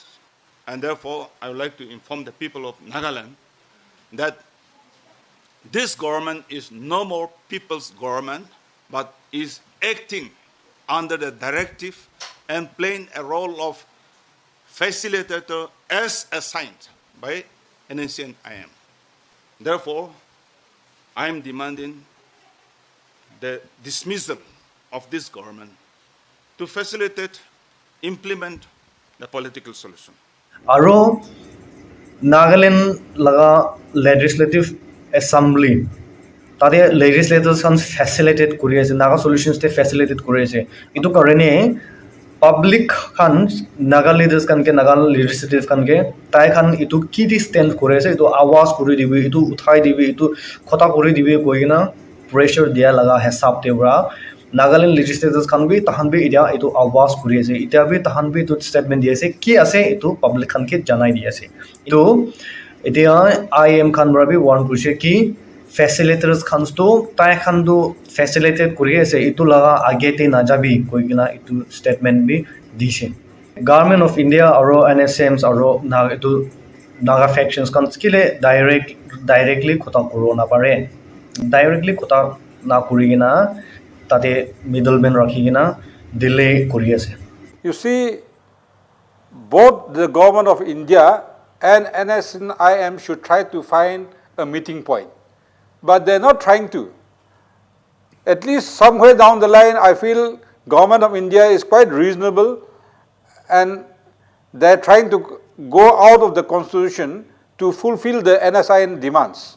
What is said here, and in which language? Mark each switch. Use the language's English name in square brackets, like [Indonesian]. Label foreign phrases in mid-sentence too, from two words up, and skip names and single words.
[English] And therefore, I would like to inform the people of Nagaland that this government is no more people's government, but is acting under the directive and playing a role of facilitator as assigned by NNCN IM. Therefore, I am demanding the dismissal of this government to facilitate, implement the political solution. [Naga Pidgin] Aro Nagaland laga [English] legislative assembly [Naga Pidgin] tade [English] legislators can facilitate [Naga Pidgin] kuri ase [English] Naga solutions [Naga Pidgin] te facilitate kuri ase itu karone public kan Naga leaders kan ke Naga legislative kan ke tai kan itu ki stand kuri ase itu awas kuri dibi itu uthai dibi itu khota kuri dibi koina pressure dia laga hisab te bra Nagaland legislators kan bi tahan bi idia itu awas kuri ase itia bi tahan bi itu statement dia ase ki ase itu public kan ke janai dia ase itu itia IM kan bra bi warn kuri ki facilitators khans to tai khan do facilitate kuri ase itu laga age te na jabi koigina itu statement bi dishe [English] government of India [Naga Pidgin] aro NSMs aro na itu Naga factions kan skile directly khota koro na pare directly khota na kurigina tate middleman rakhigina delay kuri ase. [English] You see, both the government of India and NSNIM should try to find a meeting point. But they're not trying to. At least somewhere down the line, I feel government of India is quite reasonable and they're trying to go out of the constitution to fulfill the NSIN demands.